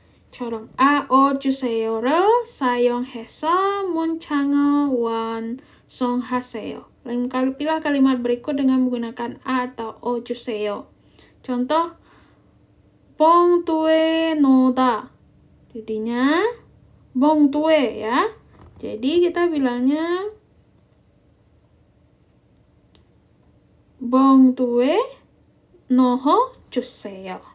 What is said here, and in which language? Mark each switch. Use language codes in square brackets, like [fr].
[ko] 처럼 ao juseyo를 사용해서 문장을 완성하세요. [id] Lengkapilah kalimat berikut dengan menggunakan a atau o juseyo. [ko] Contoh, 봉투에 넣다. [id] Jadinya 봉투에 ya. Jadi kita bilangnya [ko] 봉투에 넣어주세요.